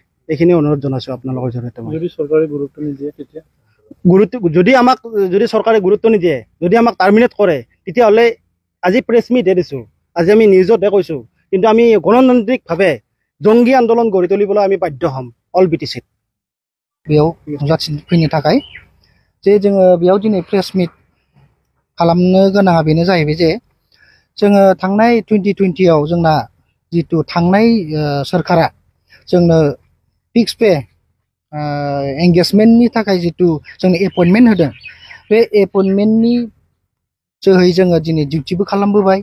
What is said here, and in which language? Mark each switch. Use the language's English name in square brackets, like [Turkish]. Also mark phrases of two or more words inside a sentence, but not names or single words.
[Assamese] এইখিনি অনুৰোধ জনাইছোঁ আপোনালোকৰ জৰিয়তে। যদি চৰকাৰে গুৰুত্ব নিদিয়ে তেতিয়া? যদি চৰকাৰে গুৰুত্ব নিদিয়ে, যদি আমাক টাৰ্মিনেট কৰে, তেতিয়াহ'লে আজি প্ৰেছ মিটহে দিছোঁ, আজি আমি নিউজতহে কৈছোঁ, কিন্তু আমি গণতান্ত্ৰিকভাৱে জংগী আন্দোলন গঢ়ি তুলিবলৈ আমি বাধ্য হ'ম অল BTCত। [Bodo] बेयाव नुजाथिफैनो थाखाय जे जोङो बेयाव दिनै [English] press meet [Bodo] खालामनो गोनाङा बेनो जाहैबाय जे जोङो थांनाय 2020आव जोंना जितु थांनाय सोरखारा जोंनो [English] fix pay engagement [Bodo] थाखाय जितु जोंनो एपइन्टमेन्ट होदों, बे एपइन्टमेन्टनि जोहै जोङो दिनै डिउटिबो खालामबोबाय।